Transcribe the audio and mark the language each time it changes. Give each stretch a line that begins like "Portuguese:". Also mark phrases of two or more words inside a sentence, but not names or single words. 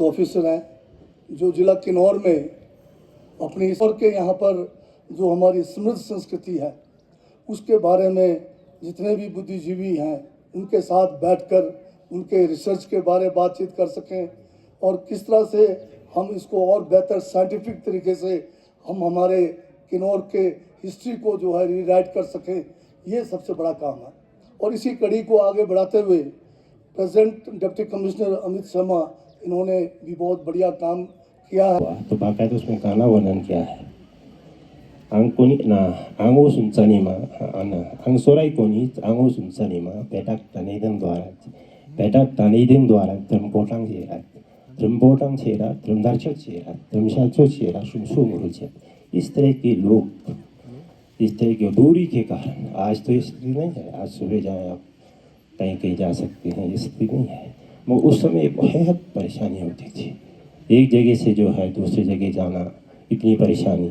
Hindi: ऑफिसर हैं, जो जिला किन्नौर में अपनी और के यहाँ पर जो हमारी समृद्ध संस्कृति है उसके बारे में जितने भी बुद्धिजीवी हैं उनके साथ बैठकर उनके रिसर्च के बारे बातचीत कर सकें और किस तरह से हम इसको और बेहतर साइंटिफिक तरीके से हम हमारे किन्नौर के हिस्ट्री को जो है रीराइट कर सकें, ये सबसे बड़ा काम है। और इसी कड़ी को आगे बढ़ाते हुए
English: present Deputy Commissioner
Hindi: अमित शर्मा, इन्होंने भी बहुत बढ़िया काम किया है। तो बाकायदा उसमें गाना वर्णन किया है।
Kinnauri: angkoni na ango sunsani ma ana ang sorai koni ango sunsani ma petak tanideng dwara trembotang chera tremdarcho chera tremshalcho chera sumsumuru चे।
Hindi: इस तरह के लोग, इस तरह की दूरी के कारण आज तो ये स्थिति नहीं है। आज सुबह जाए आप कहीं कहीं जा सकते हैं, ये स्थिति नहीं है। मगर उस समय बहुत परेशानी होती थी, एक जगह से जो है दूसरी जगह जाना, इतनी परेशानी।